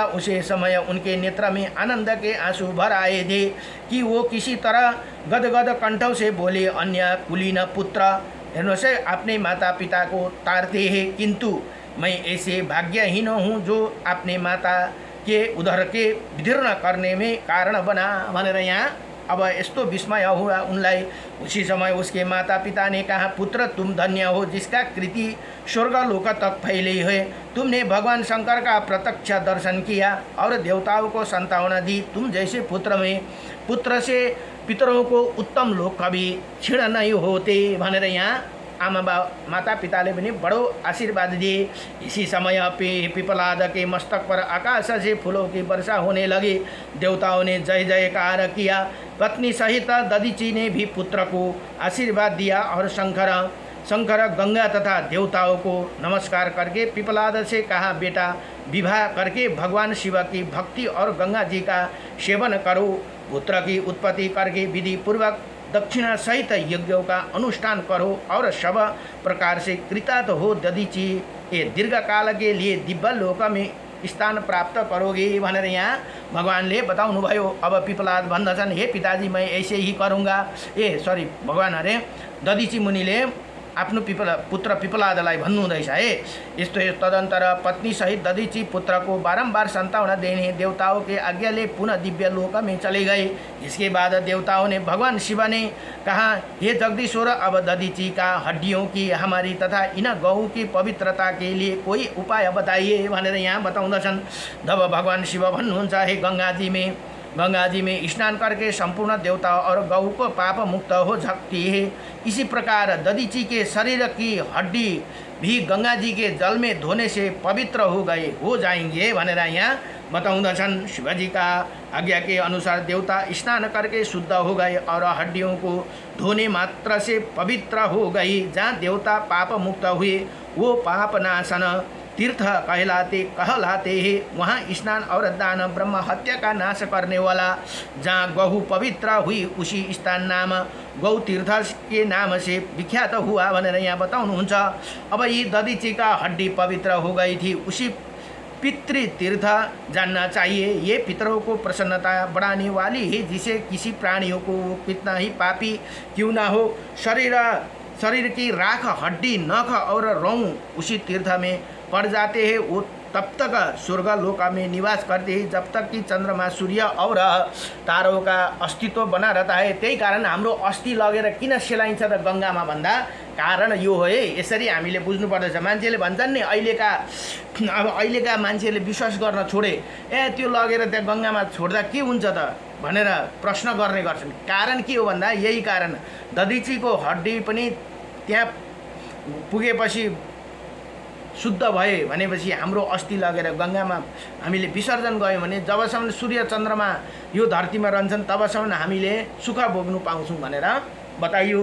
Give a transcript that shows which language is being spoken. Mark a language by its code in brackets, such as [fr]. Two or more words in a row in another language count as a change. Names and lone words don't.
[hi] उसी समय उनके नेत्र में आनंद के आंसू भर आए थे कि वो किसी तरह गदगद कंठों से बोले, अन्य कुलीन पुत्र, [ne] हेर्नुहोस् है, [hi] अपने माता पिता को तारते हैं, किंतु मैं ऐसे भाग्यहीन हूँ जो अपने माता के उदर के विदीर्ण करने में कारण बना [ne] भनेर यहाँ अब यस्तो विस्मय हुआ उनलाई। [hi] उसी समय उसके माता पिता ने कहा, पुत्र, तुम धन्य हो जिसका कृति स्वर्ग लोक तक फैली है। तुमने भगवान शंकर का प्रत्यक्ष दर्शन किया और देवताओं को संतावना दी। तुम जैसे पुत्र से पितरों को उत्तम लोक कभी क्षीण नहीं होते [ne] भनेर यहाँ आमा माता पिताले पनि [hi] बड़ो आशीर्वाद दिए। इसी समय पिपलाद के मस्तक पर आकाश से फूलों की वर्षा होने लगी। देवताओं ने जय जयकार किया। पत्नी सहित दधीची ने भी पुत्र को आशीर्वाद दिया और शंकर गंगा तथा देवताओं को नमस्कार करके पिपलाद से कहा, बेटा, विवाह करके भगवान शिव की भक्ति और गंगा जी का सेवन करो। पुत्र की उत्पत्ति करके विधि पूर्वक दक्षिणा सहित यज्ञों का अनुष्ठान करो और सब प्रकार से कृतार्थ हो। दधीची ये दीर्घ काल के लिए दिव्य लोक में स्थान प्राप्त करोगे [ne] भनेर यहाँ भगवानले बताउनु भयो। अब पिपलाद भन्दछन्, [hi] हे पिताजी, मैं ऐसे ही करूँगा। [ne] भगवान अरे दधीची मुनिले आफ्नो पुत्र पिपलादलाई भन्नुहुँदैछ है यस्तो। [hi] तदंतर पत्नी सहित दधीची पुत्र को बारंबार संतावना देने देवताओं के आज्ञाले पुनः दिव्य लोक में चले गए। इसके बाद देवताओं ने भगवान शिव ने कहा, हे जगदीश्वर, अब दधीची का हड्डियों की हमारी तथा इन गौ की पवित्रता के लिए कोई उपाय बताइए [ne] भनेर यहाँ बताउँदछन्। तब भगवान शिव भन्नुहुन्छ, [hi] हे गंगा जी में स्नान करके संपूर्ण देवता और गौ को पाप मुक्त हो सकती है। इसी प्रकार दधीची के शरीर की हड्डी भी गंगा जी के जल में धोने से पवित्र हो जाएंगे [ne] भनेर यहाँ बताउँदछन्। [hi] शिवजी का आज्ञा के अनुसार देवता स्नान करके शुद्ध हो गए और हड्डियों को धोने मात्र से पवित्र हो गई। जहाँ देवता पाप मुक्त हुए वो पाप नाशन तीर्थ कहलाते हैं। वहाँ स्नान और दान ब्रह्म हत्या का नाश करने वाला। जहाँ गहु पवित्र हुई उसी स्थान नाम गौ तीर्थ के नाम से विख्यात हुआ [ne] भनेर यहाँ बताउनुहुन्छ। [hi] अब ये दधीची का हड्डी पवित्र हो गई थी, उसी पितृ तीर्थ जानना चाहिए। ये पितरों को प्रसन्नता बढ़ाने वाली है, जिसे किसी प्राणियों को कितना ही पापी क्यों ना हो, शरीर की राख, हड्डी, नख और रों उसी तीर्थ में पड़ जाते हैं। वो तब तक स्वर्ग लोक में निवास करते हैं जब तक कि चंद्रमा, सूर्य और तारों का अस्तित्व बना रहता है। [ne] त्यही कारण हाम्रो अस्थि लगेर किन सेलाइन्छ त गंगामा भन्दा कारण यो हो है। यसरी हामीले बुझ्नुपर्दछ। मान्छेले भन्छन् नि अहिलेका मान्छेले विश्वास गर्न छोडे, त्यो लगेर त्यहाँ गंगामा छोड्दा के हुन्छ त भनेर प्रश्न गर्ने गर्छन्। कारण के हो भन्दा यही कारण, दधीचीको हड्डी पनि त्यहाँ पुगेपछि शुद्ध भए भनेपछि हाम्रो अस्थि लगेर गंगामा हामीले विसर्जन गयौँ भने जबसम्म सूर्य चन्द्रमा यो धरतीमा रहन्छन् तबसम्म हामीले सुख भोग्नु पाउँछौँ भनेर बताइयो।